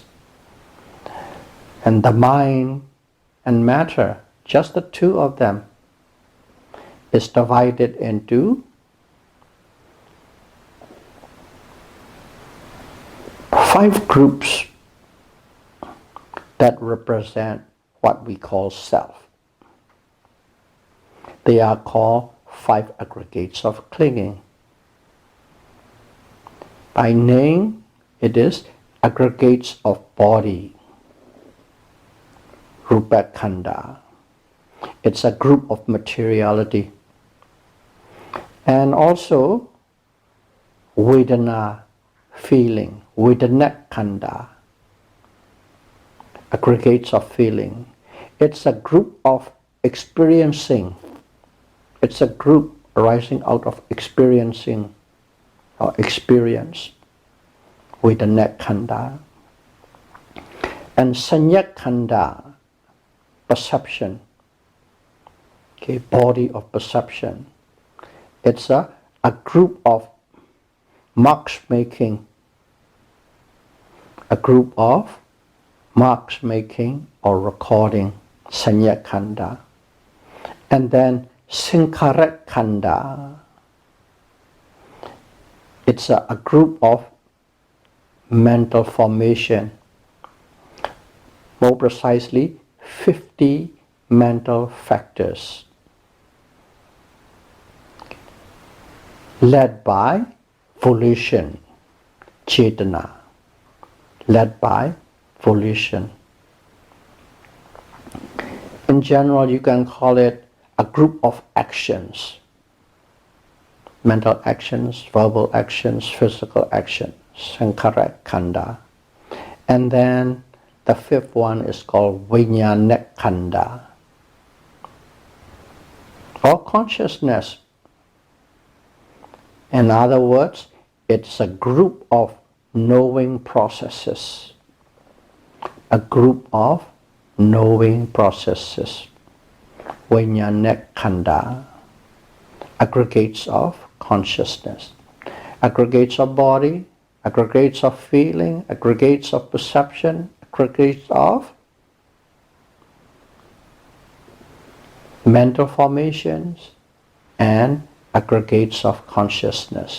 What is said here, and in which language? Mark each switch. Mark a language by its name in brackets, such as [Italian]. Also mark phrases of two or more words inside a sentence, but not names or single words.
[English] And the mind and matter, just the two of them, is divided into 5 groups that represent what we call self. They are called 5 aggregates of clinging. By name, it is aggregates of body, [Pali] rupa khanda. [English] It's a group of materiality. And also vedana, feeling, [Pali] vedana khanda, [English] aggregates of feeling. It's a group of experiencing. It's a group arising out of experiencing or experience, [Pali] vedana khanda. And sanya khanda, [English] perception, okay, body of perception. It's a group of marks making, a group of marks making or recording, [Pali] sanya khanda. [English] And then [Pali] sankhara khanda. [English] It's a group of mental formation, more precisely 50 mental factors, led by volition, chetana, led by volition. In general, you can call it a group of actions, mental actions, verbal actions, physical actions, [Pali] sankhara khanda. [English] And then the 5th one is called [Pali] vijnana khanda, [English] or consciousness. In other words, it's a group of knowing processes, a group of knowing processes, [Pali] vijnana khanda, [English] aggregates of consciousness, aggregates of body, aggregates of feeling, aggregates of perception, aggregates of mental formations, and aggregates of consciousness.